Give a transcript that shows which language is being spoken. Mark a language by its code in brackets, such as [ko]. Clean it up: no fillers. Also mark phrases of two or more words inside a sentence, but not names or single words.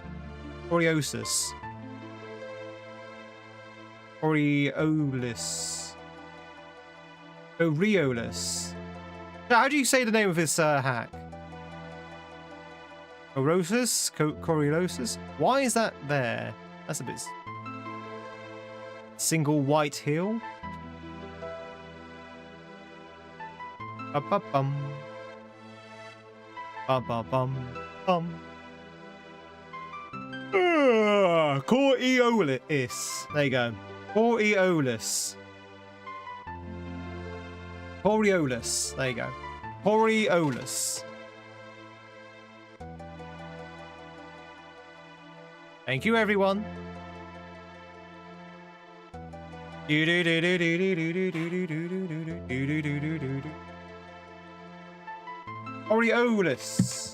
[en] Coriolis. How do you say the name of this hack? Coriolis? Why is that there? That's a bit... Single white hill? Ba-ba-bum. Ba-ba-bum-bum. Coriolis. There you go. Coriolis. Coriolis. There you go. Coriolis. Thank you, everyone. Aureolus.